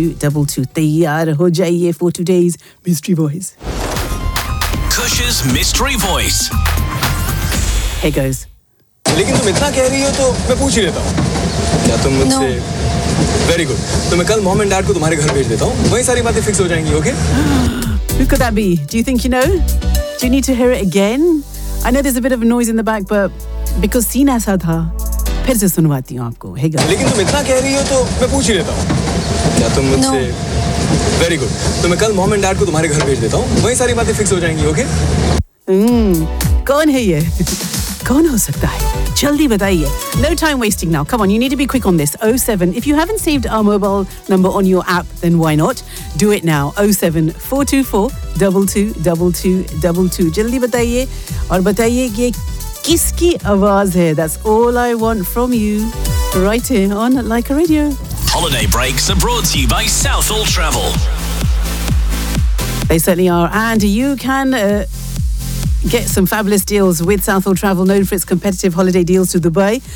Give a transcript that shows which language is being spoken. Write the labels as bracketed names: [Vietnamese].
[English] 07-424-222-222. [Hindi] Taiyar ho jaiye [English] for today's mystery voice. Kush's mystery voice. Here goes. [Hindi] लेकिन तुम इतना कह रही हो तो मैं पूछ ही लेता हूँ क्या तुम मुझसे वेरी गुड तो मैं कल मॉम एंड डैड को तुम्हारे घर भेज देता हूँ वहीं सारी बातें फिक्स हो जाएंगी okay [English] Who could that be? Do you think you know? Do you need to hear it again? I know there's a bit of a noise in the back, but because scene ऐसा था, [Hindi] फिर से सुनवाती हूँ आपको. [English] Hey guys. [Hindi] लेकिन तुम इतना कह रही हो तो मैं पूछ ही लेता हूँ क्या तुम मुझसे वेरी गुड तो मैं कल मॉम एंड डैड को तुम्हारे घर भेज देता हूँ वहीं सारी बातें फिक्स हो जाएंगी ओके कौन है ये कौन हो सकता है जल्दी बताइए [English] No time wasting now. Come on, you need to be quick on this. 07. If you haven't saved our mobile number on your app, then why not? Do it now. 07-424-222-222. [Hindi] जल्दी बताइए. और बताइए कि ये किसकी आवाज़ है. [English] That's all I want from you. Right here on Leica Radio. Holiday breaks are brought to you by Southall Travel. They certainly are. And you can... get some fabulous deals with Southall Travel, known for its competitive holiday deals to Dubai.